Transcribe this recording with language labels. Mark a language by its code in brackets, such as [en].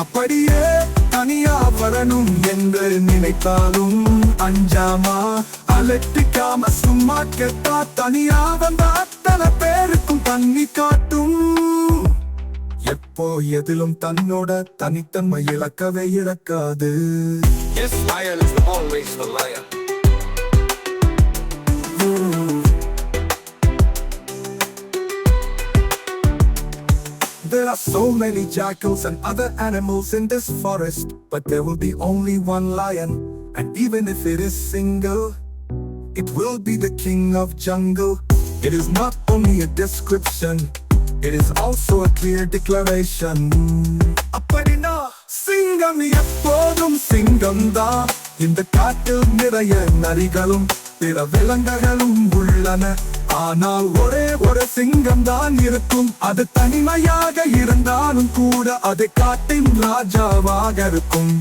[ta] அப்படியே தனியா வரணும் என்று நினைத்தாலும் அஞ்சாமா அலட்டிக்காம சும்மா கேட்டா தனியா வந்த அத்தனை பேருக்கும் தண்ணி காட்டும். எப்போ எதிலும் தன்னோட தனித்தன்மை இழக்கவே இழக்காது. [en] Yes, lion is always the lion. There are so many jackals and other animals in this forest, but there will be only one lion. And even if it is single, it will be the king of jungle. It is not only a description, it is also a clear declaration. [ta] அப்படினா சிங்கம் எப்போதும் சிங்கம்தான். இந்த காட்டில் நிறைய நரிகளும் பிற விலங்குகளும் உள்ளன, ஆனால் ஒரே ஒரு சிங்கம் தான் இருக்கும். அது தனிமையாக இருந்தாலும் கூட அது காட்டின் ராஜாவாக இருக்கும்.